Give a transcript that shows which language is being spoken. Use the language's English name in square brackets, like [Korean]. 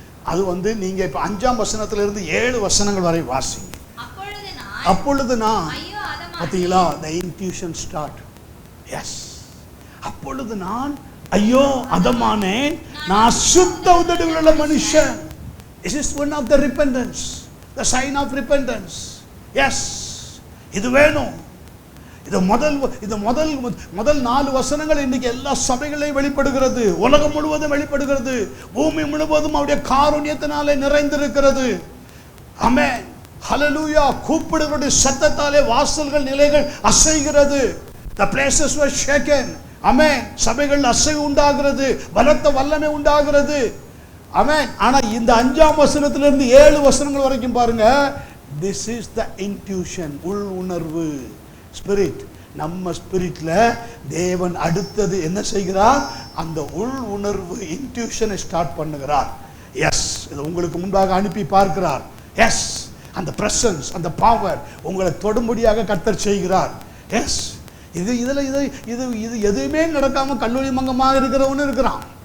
[Tamil] அது நீங்க இப்ப 5ஆம் வசனத்திலிருந்து 7 வசனங்கள் வரை வாசிங்க. அப்பொழுது நான் பார்த்தீங்களா, [English] the intuition start. [Tamil] எஸ், அப்பொழுது நான் ஐயோ அதமானேன், நான் சுத்த உதடுகளுள்ள மனுஷன். [English] This is one of the repentance, the sign of repentance. [Tamil] S, இது வேணும். இது முதல் 4 வசனங்கள் இன்னைக்கு எல்லா சபைகளையும் வெளிப்படுகிறது, உலகம் முழுவதும் வெளிப்படுகிறது, பூமி முழுவதும் அவருடைய காருண்யத்தினாலே நிறைந்திருக்கிறது. ஆமென், ஹல்லேலூயா. கூப்பிடுகளுடைய சத்தத்தாலே வாசல்கள் நிலைகள் அசைகிறது. [English] The places were shaken. [Tamil] ஆமென். சபைகள் அசைவு உண்டாகிறது, பலத்த வல்லமை உண்டாகிறது. ஆமென். ஆனா இந்த 5ஆம் வசனத்திலிருந்து 7 வசனங்கள் வரைக்கும் பாருங்க. [English] This is the intuition, [Tamil] உள் உணர்வு, [English] Spirit. [Tamil] நம்ம ஸ்பிரிட்ல தேவன் அடுத்தது என்ன செய்கிறார்? அந்த உள் உணர்வு இன்ட்யூஷனை ஸ்டார்ட் பண்ணுகிறார். எஸ், இது உங்களுக்கு முன்பாக அனுப்பி பார்க்கிறார். எஸ், அந்த பிரசன்ஸ், அந்த பவர் உங்களை தொடும்படியாக கர்த்தர் செய்கிறார். எஸ், இது எதுவுமே நடக்காம கல்லூரி மங்கமாக இருக்கிறவனு இருக்கிறான்.